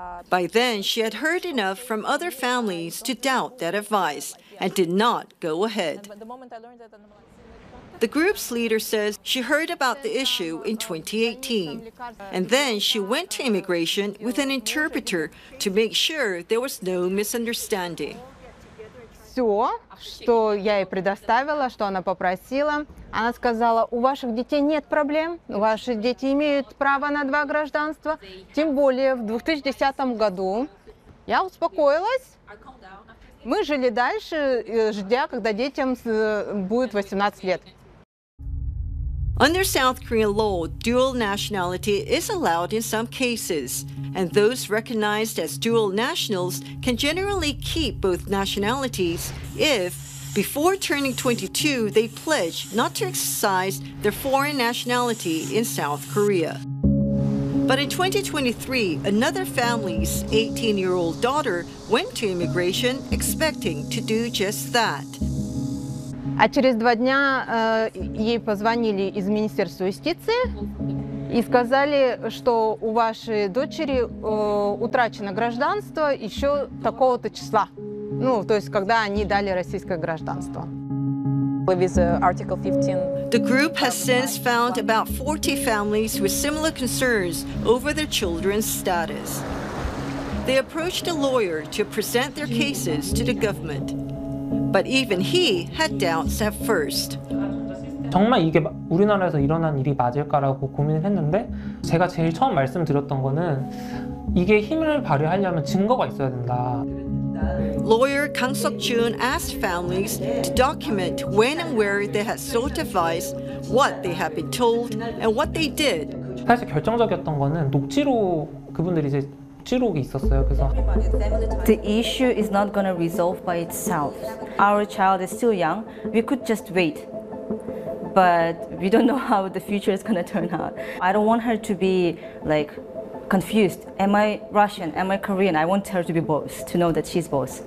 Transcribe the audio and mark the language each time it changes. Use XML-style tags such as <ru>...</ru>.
<en>By then, she had heard enough from other families to doubt that advice and did not go ahead. The group's leader says she heard about the issue in 2018, and then she went to immigration with an interpreter to make sure there was no misunderstanding.</en> <ru>Все, что я ей предоставила, что она попросила, она сказала, у ваших детей нет проблем, ваши дети имеют право на два гражданства, тем более в 2010 году. Я успокоилась, мы жили дальше, ждя, когда детям будет 18 лет.</ru> <en>Under South Korean law, dual nationality is allowed in some cases, and those recognized as dual nationals can generally keep both nationalities if, before turning 22, they pledge not to exercise their foreign nationality in South Korea. But in 2023, another family's 18-year-old daughter went to immigration expecting to do just that.</en> <ru>А через два дня ей позвонили из Министерства юстиции И сказали, что у вашей дочери утрачено гражданство еще такого-то числа. Ну, то есть, когда они дали российское гражданство.</ru> <en>The group has since found about 40 families with similar concerns over their children's status. They approached a lawyer to present their cases to the government. But even he had doubts at first.</en> <ko>정말 이게 우리나라에서 일어난 일이 맞을까라고 고민을 했는데 제가 제일 처음 말씀드렸던 거는 이게 힘을 발휘하려면 증거가 있어야 된다.</ko> <en>Lawyer Kang Seok-jun asked families to document when and where they had sought advice, what they had been told, and what they did.</en> <ko>사실 결정적이었던 거는 그분들이 이제 녹취록이 있었어요. 그래서</ko> <en>The issue is not going to resolve by itself. Our child is still young. We could just wait. But we don't know how the future is going to turn out. I don't want her to be like confused. Am I Russian? Am I Korean? I want her to be both, to know that she's both.</en>